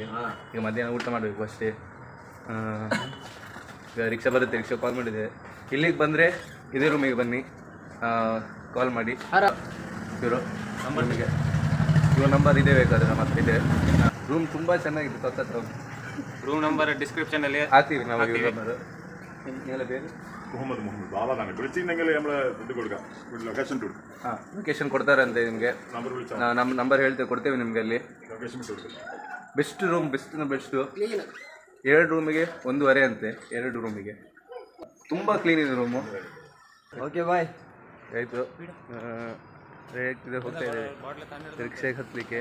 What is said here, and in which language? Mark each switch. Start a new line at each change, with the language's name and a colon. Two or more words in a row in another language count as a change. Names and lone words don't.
Kannada: ಈಗ ಮಧ್ಯಾಹ್ನ ಊಟ ಮಾಡಬೇಕು ಅಷ್ಟೇ. ಈಗ ರಿಕ್ಷಾ ಬರುತ್ತೆ, ರಿಕ್ಷಾ ಕಾಲ್ ಮಾಡಿದೆ. ಇಲ್ಲಿಗೆ ಬಂದರೆ ಇದೇ ರೂಮಿಗೆ ಬನ್ನಿ, ಕಾಲ್ ಮಾಡಿ. ಇವರು ನಂಬರ್ ಇದೆ, ಬೇಕಾದ್ರೆ ನಮ್ಮ ಹತ್ರ ಇದೆ. ರೂಮ್ ತುಂಬ ಚೆನ್ನಾಗಿದೆ. ಸಖತ್
English: room number
Kannada: ಡಿಸ್ಕ್ರಿಪ್ಷನಲ್ಲಿ ಹಾಕ್ತೀವಿ ನಾವು. ಇವ್ರ ನಂಬರ್
Malayalam: നിങ്ങളെ പേര്? മുഹമ്മദ് ബാബാണ്. വിളിച്ചിട്ടുണ്ടെങ്കിൽ നമ്മൾ ഇത് കൊടുക്കാം, ലൊക്കേഷൻ കൊടുക്കും.
Kannada: ಹಾಂ, ಲೊಕೇಶನ್ ಕೊಡ್ತಾರಂತೆ ನಿಮಗೆ. ನಮ್ಮ ನಂಬರ್ ಹೇಳ್ತೇವೆ, ಕೊಡ್ತೇವೆ ನಿಮಗೆ. ಅಲ್ಲಿ ಲೊಕೇಶನ್ ಕೊಡ್ತೀವಿ.
English: best room,
Kannada: ಬೆಸ್ಟು 2 ರೂಮಿಗೆ 1.5 ಅಂತೆ. 2 ರೂಮಿಗೆ ತುಂಬ ಕ್ಲೀನ್ ಇದೆ ರೂಮು.
English: okay bye.
Kannada: ಆಯಿತು, ಹೋಗ್ತಾ ಇದೆ ರಿಕ್ಷೆಗೆ ಹತ್ತಲಿಕ್ಕೆ.